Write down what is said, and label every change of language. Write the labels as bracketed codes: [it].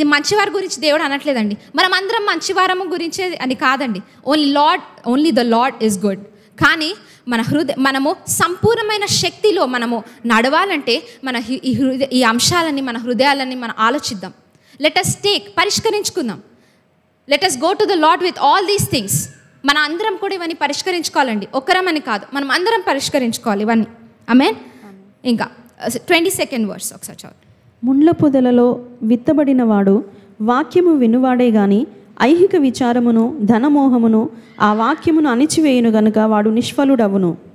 [te] ఇది మంచివారి గురించి దేవుడు అనట్లేదండి. మనం అందరం మంచివారము గురించే అని కాదండి. [en] Only the lord is good. [te] కానీ మనము సంపూర్ణమైన శక్తిలో మనము నడవాలంటే ఈ అంశాలని, మన హృదయాలని మనం ఆలోచిద్దాం. Let us పరిష్కరించుకుందాం. [en] Let us go to the Lord with all these things. [te] మన అందరం కూడా ఇవన్నీ పరిష్కరించుకోవాలండి. ఒక్కరమని కాదు, మనం అందరం పరిష్కరించుకోవాలి ఇవన్నీ. ఆమేన్. ఇంకా 22nd verse ఒకసారి చదువు. ముండ్ల పొదలలో విత్తబడిన వాడు వాక్యము వినువాడే గాని ఐహిక విచారమును ధనమోహమును ఆ వాక్యమును అణిచివేయును గనుక వాడు నిష్ఫలుడవును.